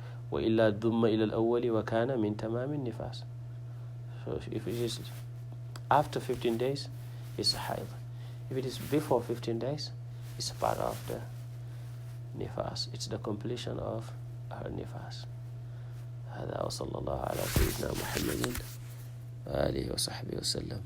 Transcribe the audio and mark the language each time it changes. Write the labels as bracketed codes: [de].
[ar] وإلا ضم إلى الأول وكان من تمام النفاس. [en] So if it is after 15 days, it's a haid. If it is before 15 days, it's a part of the nifas. It's the completion of her nifas. [ar] هذا وصلى الله على سيدنا محمد وآله وصحبه وسلم.